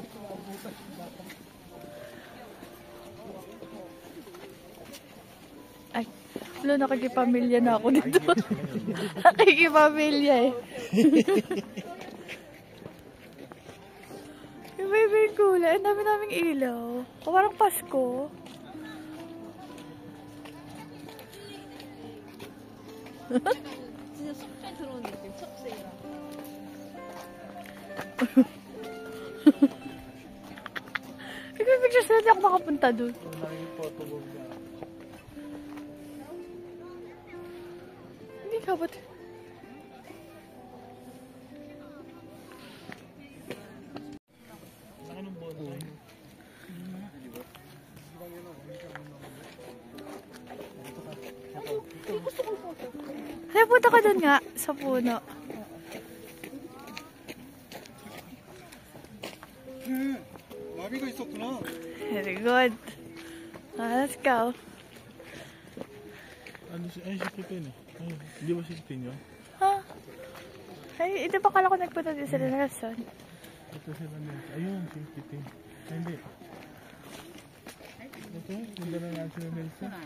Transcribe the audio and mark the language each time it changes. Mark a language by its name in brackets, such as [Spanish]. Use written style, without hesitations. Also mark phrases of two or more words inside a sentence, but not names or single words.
[Filipino] Ay, wala, nakikipamilya na ako dito. Nakikipamilya eh. Yung baby yung kulay. Ang dami naming ilaw. Parang Pasko. [Korean] 진짜 속까지 들어오는 느낌. 첩새랑. [Filipino] Picture sila, di ako makapunta doon. Naging photo book niya. Hindi ka ba't? Laki ng bonsai. Ay, punta ka doon nga, sa puno. [Korean] 나비가 있었구나. [English] Very good. Let's go. [Filipino] Ano si Pipin eh? Ay, hindi ba si Pipin yun? Ha? Ay, hindi ba kala ko nagpunta din sila na Nelson? Ito sila Nelson. Ayun, si Pipin. Ay, hindi. Ito, ganda na nga sila Nelson.